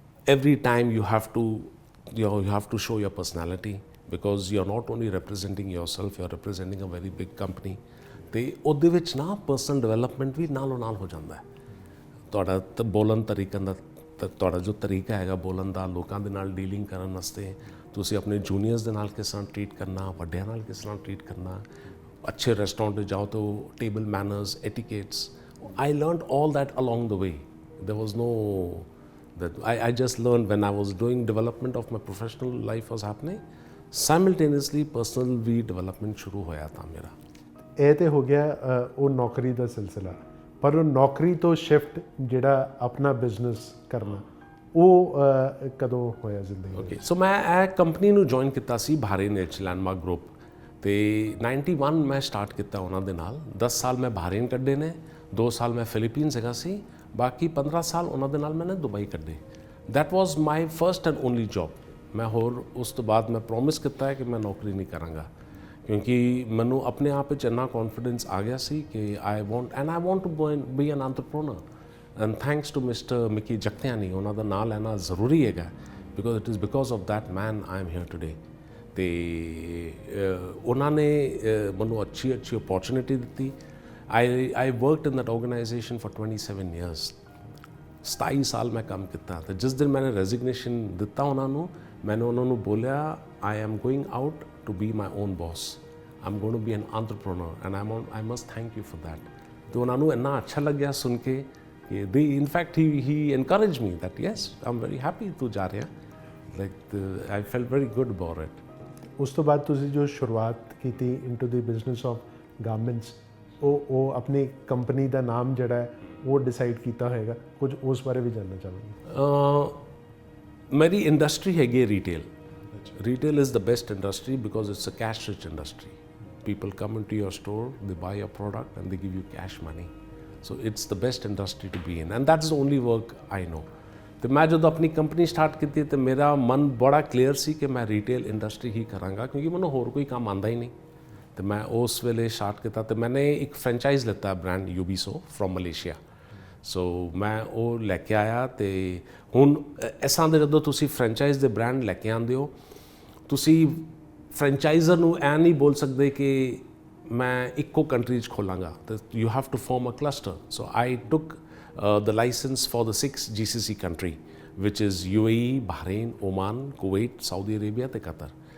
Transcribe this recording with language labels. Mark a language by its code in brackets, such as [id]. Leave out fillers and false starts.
[en] every time you have to show your personality, because you're not only representing yourself, you're representing a very big company. [pa] ਤੇ ਉਹਦੇ ਵਿੱਚ ਨਾ personal development ਵੀ ਨਾਲੋਂ ਨਾਲ ਹੋ ਜਾਂਦਾ ਹੈ। ਤੁਹਾਡਾ ਬੋਲਣ ਤਰੀਕਾ ਦਾ, ਤੁਹਾਡਾ ਜੋ ਤਰੀਕਾ ਹੈਗਾ ਬੋਲਣ ਦਾ, ਲੋਕਾਂ ਦੇ ਨਾਲ ਡੀਲਿੰਗ ਕਰਨ ਵਾਸਤੇ, ਤੁਸੀਂ ਆਪਣੇ ਜੂਨੀਅਰਸ ਦੇ ਨਾਲ ਕਿਸ ਤਰ੍ਹਾਂ ਟਰੀਟ ਕਰਨਾ, ਵੱਡਿਆਂ ਨਾਲ ਕਿਸ ਤਰ੍ਹਾਂ ਟਰੀਟ ਕਰਨਾ, ਅੱਛੇ ਰੈਸਟੋਰੈਂਟ 'ਤੇ ਜਾਓ ਤਾਂ table manners, etiquettes, [en] I learned all that along the way. There was no that I just learned when I was doing development of my professional life was happening, simultaneously personal ਵੀ development [pa] ਸ਼ੁਰੂ ਹੋਇਆ ਤਾਂ ਮੇਰਾ। ਇਹ ਤੇ ਹੋ ਗਿਆ ਉਹ ਨੌਕਰੀ ਦਾ ਸਿਲਸਿਲਾ, ਪਰ ਉਹ ਨੌਕਰੀ ਤੋਂ ਸ਼ਿਫਟ ਜਿਹੜਾ ਆਪਣਾ ਬਿਜ਼ਨਸ ਕਰਨਾ, ਉਹ ਕਦੋਂ ਹੋਇਆ ਜ਼ਿੰਦਗੀ ਵਿੱਚ? ਓਕੇ, ਸੋ ਮੈਂ ਇਹ ਕੰਪਨੀ ਨੂੰ ਜੁਆਇਨ ਕੀਤਾ ਸੀ ਬਹਾਰੀਨ ਵਿੱਚ, ਲੈਂਡਮਾਰਕ ਗਰੁੱਪ, ਤੇ 91 ਮੈਂ ਸਟਾਰਟ ਕੀਤਾ ਉਹਨਾਂ ਦੇ ਨਾਲ। 10 ਸਾਲ ਮੈਂ ਬਹਾਰੀਨ ਕੱਢੇ ਨੇ, 2 ਸਾਲ ਮੈਂ ਫਿਲੀਪੀਨਸ ਹੈਗਾ ਸੀ, ਬਾਕੀ 15 ਸਾਲ ਉਹਨਾਂ ਦੇ ਨਾਲ ਮੈंने ਦੁਬਈ ਕੱਢੇ। [en] That was my first and only job. [pa] ਮੈਂ ਹੋਰ ਉਸ ਤੋਂ ਬਾਅਦ ਮੈਂ ਪ੍ਰੋਮਿਸ ਕੀਤਾ ਹੈ ਕਿ ਮੈਂ ਨੌਕਰੀ ਨਹੀਂ ਕਰਾਂਗਾ, ਕਿਉਂਕਿ ਮੈਨੂੰ ਆਪਣੇ ਆਪ ਵਿੱਚ ਇੰਨਾ ਕੌਨਫੀਡੈਂਸ ਆ ਗਿਆ ਸੀ ਕਿ [en] I want to be an entrepreneur. And thanks to mister Micky Jagtiani, [pa] ਉਹਨਾਂ ਦਾ ਨਾਂ ਲੈਣਾ ਜ਼ਰੂਰੀ ਹੈਗਾ, [en] Because it is because of that man I am here today. [pa] ਤੇ ਉਹਨਾਂ ਨੇ ਮੈਨੂੰ ਅੱਛੀ ਅਪੋਰਚੁਨਿਟੀ ਦਿੱਤੀ। [en] I worked in that organization for 27 years. [pa] 27 ਸਾਲ ਮੈਂ ਕੰਮ ਕੀਤਾ। ਤੇ ਜਿਸ ਦਿਨ ਮੈंने resignation ਦਿੱਤਾ ਉਹਨਾਂ ਨੂੰ, मैंने ਉਹਨਾਂ ਨੂੰ ਬੋਲਿਆ, [en] I am going out to be my own boss. I'm going to be an entrepreneur and I must thank you for that. [pa] ਤੇ ਉਹਨਾਂ ਨੂੰ ਇੰਨਾ ਅੱਛਾ ਲੱਗਿਆ ਸੁਣ ਕੇ ਕਿ [en] in fact he encouraged me that yes, I'm very happy [pa] ਤੂੰ ਜਾ ਰਿਹਾ। [en] Like I felt very good about it. [pa] ਉਸ ਤੋਂ ਬਾਅਦ ਤੁਸੀਂ ਜੋ ਸ਼ੁਰੂਆਤ ਕੀਤੀ [en] into the business of garments, [pa] ਉਹ ਆਪਣੀ ਕੰਪਨੀ ਦਾ ਨਾਮ ਜਿਹੜਾ ਹੈ ਉਹ ਡਿਸਾਈਡ ਕੀਤਾ ਹੋਏਗਾ, ਕੁਝ ਉਸ ਬਾਰੇ ਵੀ ਜਾਣਨਾ ਚਾਹਾਂਗੇ। ਮੇਰੀ ਇੰਡਸਟਰੀ ਹੈਗੀ retail. [en] Retail is the best industry because it's a cash rich industry. People come into your store, they buy a product and they give you cash money. So it's the best industry to be in and that's the only work I know. [pa] ਤੇ ਮੈਂ ਜਦੋਂ ਆਪਣੀ company start ਕੀਤੀ ਤੇ ਮੇਰਾ ਮਨ ਬੜਾ ਕਲੀਅਰ ਸੀ ਕਿ ਮੈਂ ਰੀਟੇਲ ਇੰਡਸਟਰੀ ਹੀ ਕਰਾਂਗਾ, ਕਿਉਂਕਿ ਮੈਨੂੰ ਹੋਰ ਕੋਈ ਕੰਮ ਆਉਂਦਾ ਹੀ ਨਹੀਂ। ਤੇ ਮੈਂ ਉਸ ਵੇਲੇ ਸਟਾਰਟ ਕੀਤਾ ਤੇ ਮੈंने ਇੱਕ ਫਰੈਂਚਾਈਜ਼ ਲਿੱਤਾ ਬ੍ਰਾਂਡ ਯੂਬੀਸੋ ਫਰੋਮ ਮਲੇਸ਼ੀਆ। ਸੋ ਮੈਂ ਉਹ ਲੈ ਕੇ ਆਇਆ। ਤੇ ਹੁਣ ਐਸਾਂ ਦੇ ਜਦੋਂ ਤੁਸੀਂ ਫਰੈਂਚਾਈਜ਼ ਦੇ ਬ੍ਰਾਂਡ ਲੈ ਕੇ ਆਉਂਦੇ ਹੋ, ਤੁਸੀਂ ਫਰੈਂਚਾਈਜ਼ਰ ਨੂੰ ਐ ਨਹੀਂ ਬੋਲ ਸਕਦੇ ਕਿ ਮੈਂ ਇੱਕੋ ਕੰਟਰੀ 'ਚ ਖੋਲਾਂਗਾ, ਤੇ [en] You have to form a cluster. So I took the license for the 6 GCC country, which is UAE, Bahrain, Oman, Kuwait, Saudi Arabia ਤੇ Qatar.